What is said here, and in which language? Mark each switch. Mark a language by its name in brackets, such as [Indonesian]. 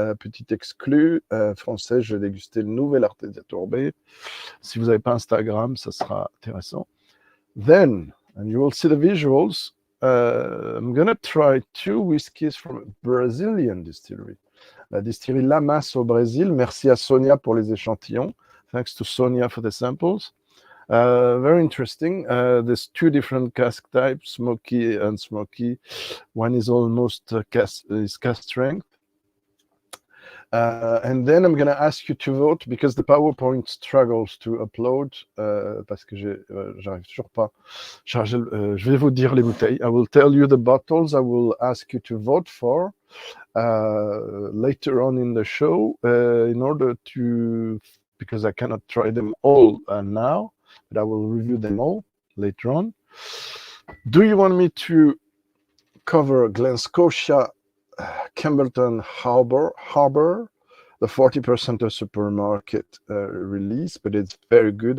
[French] Petit exclu, français, je vais déguster le nouvel Artesia Tourbé. Si vous n'avez pas Instagram, ça sera intéressant. [English] Then, and you will see the visuals, I'm going to try 2 whiskies from a Brazilian distillery. [French] La distillerie LAMAS au Brésil. Merci à Sonia pour les échantillons. [English] Thanks to Sonia for the samples. Very interesting. There's 2 different cask types, smoky and smoky. One is almost cask strength. And then I'm going to ask you to vote because the PowerPoint struggles to upload [French] parce que j'arrive toujours pas. Je vais vous dire les bouteilles. [English] I will tell you the bottles. I will ask you to vote for later on in the show in order to, because I cannot try them all now, but I will review them all later on. Do you want me to cover Glen Scotia, Campbellton Harbour, the 40% of supermarket release, but it's very good.